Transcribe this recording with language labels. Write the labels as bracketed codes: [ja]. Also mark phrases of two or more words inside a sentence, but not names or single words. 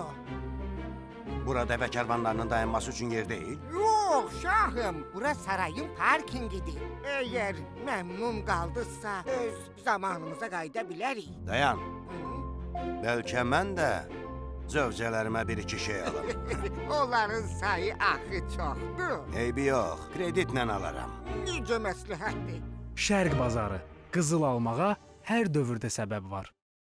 [tr] Burada ve kervanlarının dayanması için yer değil. Yok şahım, burası sarayın parkingidir. [az] Eğer memnun kaldısa öz zamanımıza qayıda bilərik. [tr] Dayan. Belki ben de zövcələrimə bir iki şey alım. [az] Onların sayı axı çoxdur. [tr] Eybi yok, kreditle alaram. [az] Necə məsləhətdir? Şərq bazarı qızıl almağa hər dövrdə səbəb var.